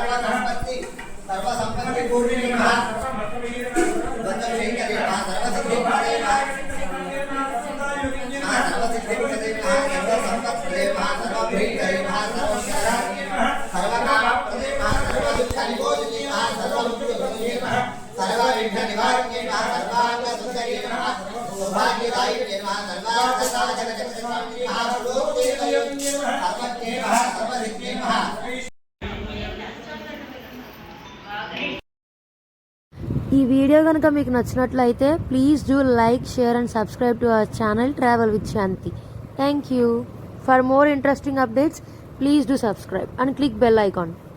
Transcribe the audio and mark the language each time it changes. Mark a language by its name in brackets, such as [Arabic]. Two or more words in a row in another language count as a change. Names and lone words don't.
[Sanskrit] सर्वसंपत्तिपूर्णे नमः सर्वमतवीरे नमः सर्वसिद्धिप्रदे नमः सर्वसिद्धिप्रदे नमः सर्वसंपत्प्रदे नमः सर्वभीकरे नमः सर्वशरण्ये नमः सर्वकामप्रदे नमः सर्वदुःखनिबोधिने नमः सर्वमुक्तिप्रदे नमः सर्वविघ्ननिवारणे नमः सर्वाङ्गसुन्दरे नमः सौभाग्यदायिने नमः सर्वार्थसाधकजगत्स्वामिने नमः सर्वोपदेवये नमः सर्वज्ञे नमः सर्वसिद्धे नमः। [Telugu] ఈ వీడియో కనుక మీకు నచ్చినట్లయితే [English] please do like share and subscribe to our channel Travel with Shanti. thank you. for more interesting updates please do subscribe and click bell icon.